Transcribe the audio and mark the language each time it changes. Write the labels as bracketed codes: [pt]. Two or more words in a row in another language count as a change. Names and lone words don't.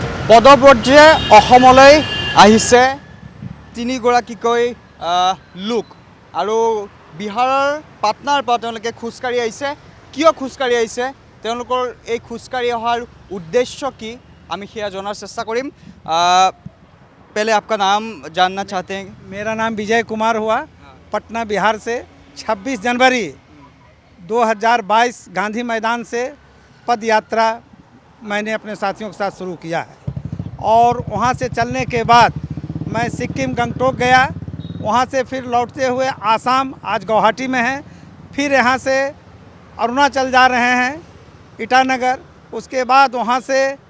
[as] পদব্ৰজে অসমলৈ আহিছে তিনিগৰাকীকৈ লোক আৰু বিহাৰৰ পাটনাৰ পৰা তেওঁলোকে খোজকাঢ়ি আহিছে। কিয় খোজকাঢ়ি আহিছে, তেওঁলোকৰ এই খোজকাঢ়ি অহাৰ উদ্দেশ্য কি, আমি সেয়া জনাৰ চেষ্টা কৰিম। [hi] पहले आपका नाम जानना चाहते हैं। मेरा नाम विजय कुमार हुआ, पटना बिहार से 26 जनवरी 2022 गांधी मैदान से पद यात्रा मैंने अपने साथियों के साथ शुरू किया है और वहां से चलने के बाद मैं सिक्किम गंगटोक गया, वहां से फिर लौटते हुए आसाम, आज गुवाहाटी में हैं, फिर यहां से अरुणाचल जा रहे हैं ईटानगर, उसके बाद वहां से